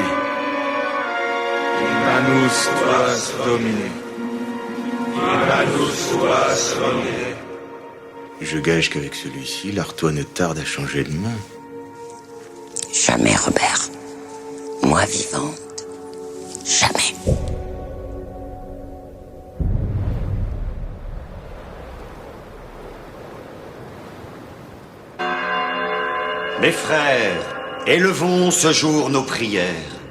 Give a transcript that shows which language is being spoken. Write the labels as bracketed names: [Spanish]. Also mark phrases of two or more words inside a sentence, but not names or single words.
[Latin] In manus tuas domine. In manus tuas domine. [French] Je gage qu'avec celui-ci, l'Artois ne tarde à changer de main. Jamais, Robert. Moi vivante. Jamais. Mes frères, élevons ce jour nos prières.